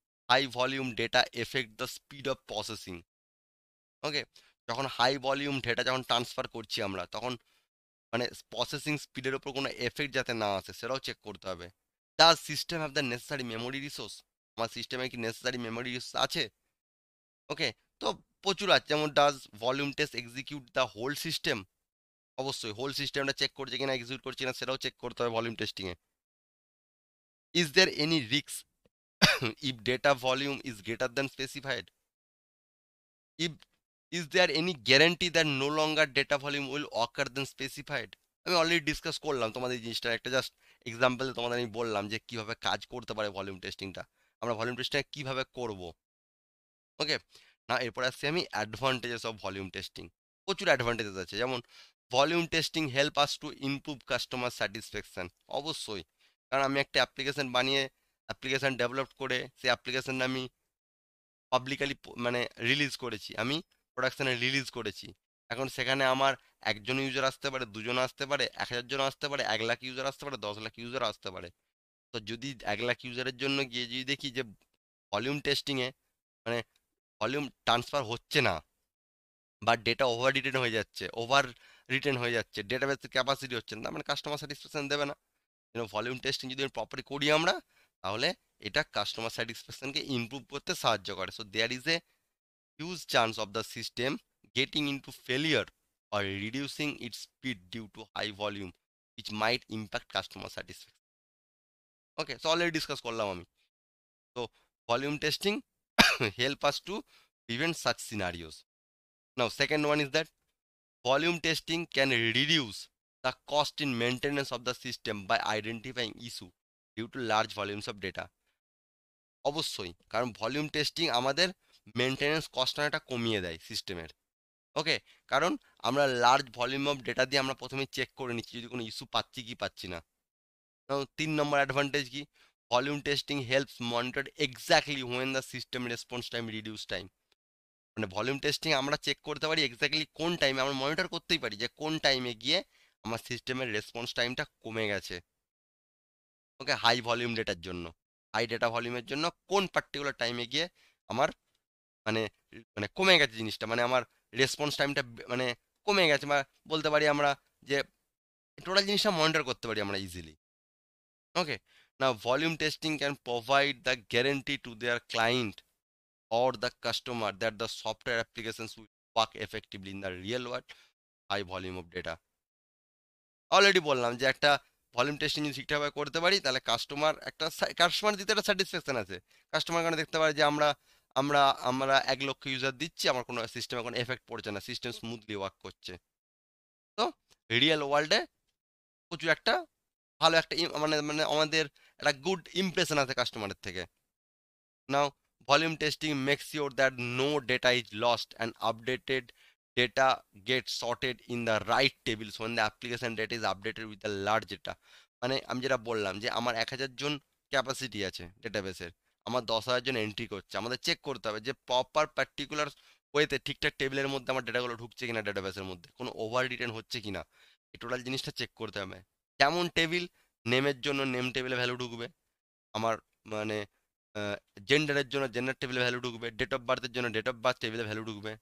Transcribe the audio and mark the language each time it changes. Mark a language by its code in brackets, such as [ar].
[en] High volume data effect the speed of processing. [bn] ওকে, যখন high volume data যখন transfer করছি আমরা, তখন মানে প্রসেসিং স্পিডের উপর কোনো এফেক্ট যাতে না আসে সেটাও চেক করতে হবে। [en] Does system have the necessary memory resource? [bn] আমার সিস্টেমে কি নেসেসারি মেমোরি রিসোর্স আছে? [en] okay, [bn] তো প্রচুর আছে, যেমন [en] Does volume test execute the whole system? [bn] অবশ্যই হোল সিস্টেমটা চেক করছে কিনা, এক্সিকিউট করছে কিনা সেটাও চেক করতে হবে ভলিউম টেস্টিংয়ে। [en] Is there any risk if data volume is greater than specified? If is there any guarantee that no longer data volume will occur than specified? [bn] আমি অলরেডি ডিসকাস করলাম তোমাদের এই জিনিসটা, একটা জাস্ট এক্সাম্পল তোমাদের আমি বললাম যে কিভাবে কাজ করতে পারে ভলিউম টেস্টিংটা, আমরা ভলিউম টেস্টিং কিভাবে করব। ওকে, না এরপর আসছি আমি [en] Advantages of volume testing. [bn] প্রচুর অ্যাডভান্টেজেস আছে, যেমন [en] Volume testing help us to improve customer satisfaction. [bn] অবশ্যই, কারণ আমি একটা অ্যাপ্লিকেশন বানিয়ে, অ্যাপ্লিকেশন ডেভেলপ করে সেই অ্যাপ্লিকেশন আমি পাবলিকালি মানে রিলিজ করেছি, আমি প্রোডাকশানে রিলিজ করেছি। এখন সেখানে আমার একজন ইউজার আসতে পারে, দুজন আসতে পারে, 1000 জন আসতে পারে, 1 লাখ ইউজার আসতে পারে, 10 লাখ ইউজার আসতে পারে। তো যদি 1 লাখ ইউজারের জন্য গিয়ে যদি দেখি যে ভলিউম টেস্টিংয়ে মানে ভলিউম ট্রান্সফার হচ্ছে না, বা ডেটা ওভার রিটেন হয়ে যাচ্ছে, ওভার রিটেন হয়ে যাচ্ছে, ডেটাবেসের ক্যাপাসিটি হচ্ছে না, মানে কাস্টমার স্যাটিসফ্যাকশন দেবে না। ভলিউম টেস্টিং যদি প্রপারলি করি আমরা, তাহলে এটা কাস্টমার স্যাটিসফ্যাকশনকে ইমপ্রুভ করতে সাহায্য করে। [en] So there is a huge chance of the system getting into failure or reducing its speed due to high volume, which might impact customer satisfaction. Okay, so already discuss [bn] করলাম আমি। [en] So volume testing help us to prevent such scenarios. Now second one is that volume testing can reduce the cost in maintenance of the system by identifying issue due to large volumes of data. [bn] অবশ্যই, কারণ volume testing আমাদের maintenance cost অনেকটা কমিয়ে দেয় সিস্টেমের। ওকে, কারণ আমরা large volume of data দিয়ে আমরা প্রথমে চেক করে নিচ্ছি যদি কোনো ইস্যু পাচ্ছি কি পাচ্ছি না। 3 নম্বর অ্যাডভান্টেজ কি, [en] Volume testing helps monitor exactly when the system response time reduce time. [bn] মানে ভলিউম টেস্টিং আমরা চেক করতে পারি এক্স্যাক্টলি কোন টাইমে, আমরা মনিটর করতেই পারি যে কোন টাইমে গিয়ে আমার সিস্টেমের রেসপন্স টাইমটা কমে গেছে। ওকে, হাই ভলিউম ডেটার জন্য, হাই ডেটা ভলিউমের জন্য কোন পার্টিকুলার টাইমে গিয়ে আমার মানে মানে কমে গেছে জিনিসটা, মানে আমার রেসপন্স টাইমটা মানে কমে গেছে, বা বলতে পারি আমরা যে টোটাল জিনিসটা মনিটর করতে পারি আমরা easily. [en] Okay, now volume testing can provide the guarantee to their client or the customer that the software applications will work effectively in the real world high volume of data. [bn] Already বললাম যে একটা volume testing যদি ঠিকঠাকভাবে করতে পারি, তাহলে customer দিতে একটা স্যাটিসফ্যাকশন আছে। কাস্টমার কারণে দেখতে পারে যে আমরা আমরা আমরা 1 লক্ষ ইউজার দিচ্ছি, আমার কোনো সিস্টেমে কোনো এফেক্ট পড়ছে না, সিস্টেম স্মুথলি ওয়ার্ক করছে। তো রিয়েল ওয়ার্ল্ডে প্রচুর একটা ভালো একটা মানে মানে আমাদের একটা গুড ইমপ্রেশন আছে কাস্টমারের থেকে। [en] Now, volume testing makes sure that no data is lost and updated data gets sorted in the right tables when the application data is updated with the large data. [bn] মানে আমি যেটা বললাম যে আমার 1000 জন capacity আছে ডেটাবেসের, আমার 10,000 জন এন্ট্রি করছে, আমাদের চেক করতে হবে যে প্রপার পার্টিকুলার ওয়েতে ঠিকঠাক টেবিলের মধ্যে আমার ডেটাগুলো ঢুকছে কিনা, ডেটাবেসের মধ্যে কোনো ওভার রিটেন হচ্ছে কিনা, এই টোটাল জিনিসটা চেক করতে হবে। যেমন টেবিল, নেমের জন্য নেম টেবিলে ভ্যালু ঢুকবে, আমার মানে জেন্ডারের জন্য জেন্ডার টেবিলে ভ্যালু ঢুকবে, ডেট অফ বার্থের জন্য ডেট অফ বার্থ টেবিলে ভ্যালু ঢুকবে।